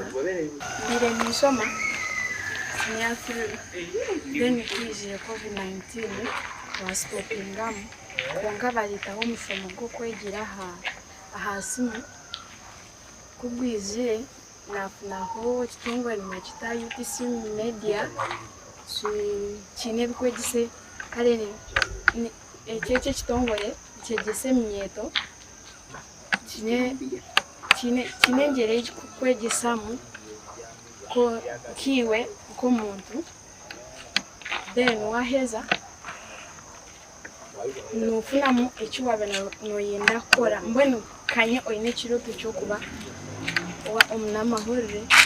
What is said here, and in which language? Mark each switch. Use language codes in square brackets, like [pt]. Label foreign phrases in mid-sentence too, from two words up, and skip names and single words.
[nyn] Mbire nisoma senior 3, then kwizire COVID-19 wasipopingamu bonka baletaho omusomo gw'okwegira aha simu kugwizire nafunaho ekitongole nakita UTC media kiine ebikwegise kale ekyo ekitongole kyegese eminyeeto kiine engyera ekikukwegisamu kiiwe nk'omuntu, then waheza nofunamu ekiwabe noyenda kukora mbwenu kanye oyine ekirooto ky'okuba omunamahurire,